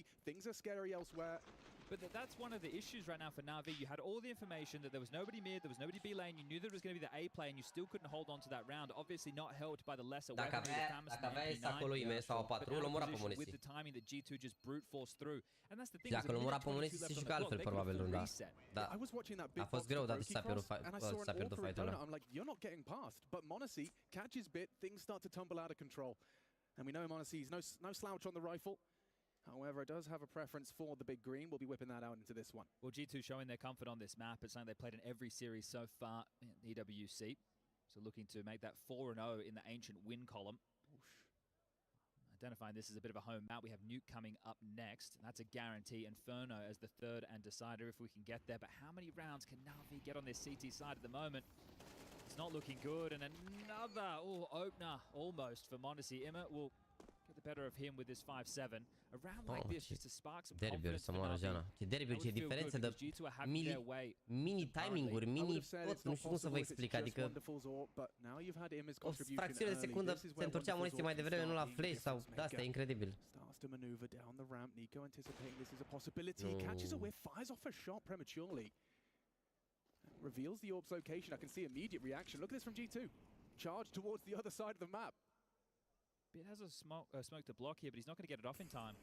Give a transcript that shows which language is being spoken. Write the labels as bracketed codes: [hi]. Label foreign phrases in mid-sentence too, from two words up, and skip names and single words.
[en] Things are scary elsewhere. But that's one of the issues right now for Na'Vi. You had all the information that there was nobody mid, there was nobody B lane. You knew that it was going to be the A play, and you still couldn't hold on to that round. Obviously not helped by the lesser weaponry, the Famous and the MP9. But now in position with the timing that G2 just brute forced through. And that's the thing. [ro] Dacă nu mura pe muniții, se juca altfel probabil runda. Da. A fost greu, dar s-a pierdut fight-ul ăla. [en] I'm like, you're not getting past. But Monacy catches Bit, things start to tumble out of control. And we know Monacy's no slouch on the rifle. However, it does have a preference for the big green. We'll be whipping that out into this one. Well, G2 showing their comfort on this map. It's something they've played in every series so far in the EWC. So looking to make that 4-0 in the ancient win column. Identifying this as a bit of a home map. We have Nuke coming up next. And that's a guarantee. Inferno as the third and decider if we can get there. But how many rounds can Na'Vi get on this CT side at the moment? It's not looking good. And another opener almost for Monacy. Emma will get the better of him with this 5-7. A round like this just to spark some [ro] derby-uri [en] confidence [ro] să [en] for [ro] moară [en] Navi. [ro] Jana. Ce derby-uri, ce diferențe de mini timing-uri, mini tot, nu știu cum să vă explic, adică o fracțiune de secundă se întorcea muniție mai devreme, nu la flash sau de asta, e incredibil. [en] Starts to maneuver down the ramp. Nico anticipating this is a possibility. Catches a whiff, fires off a shot prematurely. Reveals the orb's location. I can see immediate reaction. Look at this from G2. Charge towards the other side of the map. Bit has a smoke to block here, but he's not going to get it off in time.